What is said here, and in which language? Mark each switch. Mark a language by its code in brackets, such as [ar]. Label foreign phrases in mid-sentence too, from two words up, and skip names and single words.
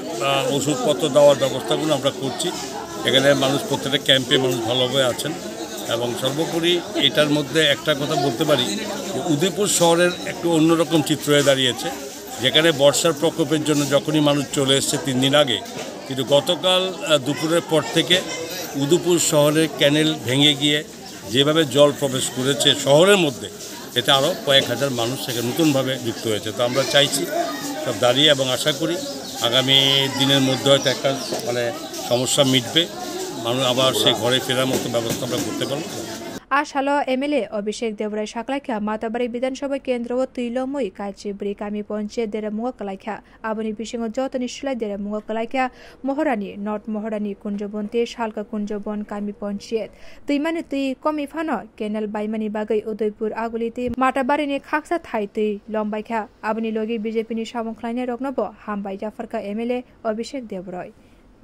[bn] ওষুধপত্র দেওয়ার ব্যবস্থাগুলো আমরা করছি এখানে মানুষ প্রত্যেকটা ক্যাম্পে মানুষ ভালোভাবে আছেন এবং সর্বোপরি এটার মধ্যে একটা কথা বলতে পারি যে উদয়পুর শহরের একটু অন্যরকম চিত্র হয়ে দাঁড়িয়েছে, যেখানে বর্ষার প্রকোপের জন্য যখনই মানুষ চলে এসছে 3 দিন আগে, কিন্তু গতকাল দুপুরের পর থেকে উদয়পুর শহরের ক্যানেল ভেঙে গিয়ে যেভাবে জল প্রবেশ করেছে শহরের মধ্যে, এতে আরও কয়েক হাজার মানুষ সেখানে নতুনভাবে যুক্ত হয়েছে। তো আমরা চাইছি সব দাঁড়িয়ে এবং আশা করি আগামী দিনের মধ্যে হয়তো একটা সমস্যা মিটবে, মানুষ আবার সেই ঘরে ফেরার মতো ব্যবস্থা আমরা করতে পারবো। [trp] आशाल एमएलए अभिषेक देवराय साकलाख्या माताबारी विधानसभा केन्द्र व तुइलमुई काचिब्री कामी पंचायत देरामुगा कलाख्या आबनि बिसिङो जतनि सुलाय देरामुगा कलाख्या महरानी नर्थ महरानी कुञ्जबन्ते सालका कुञ्जबन कामी पंचायत तुइमानि तुइ कमी फानो केनेल बाइमानि बागै उदयपुर आगुलिते माताबारीनि खाक्सा थाइ तुइ लम्बाइख्या आबनि लगे बीजेपीनि सामुखलायने रग्नबो हामबाय जाफरका एमएलए अभिषेक देवराय।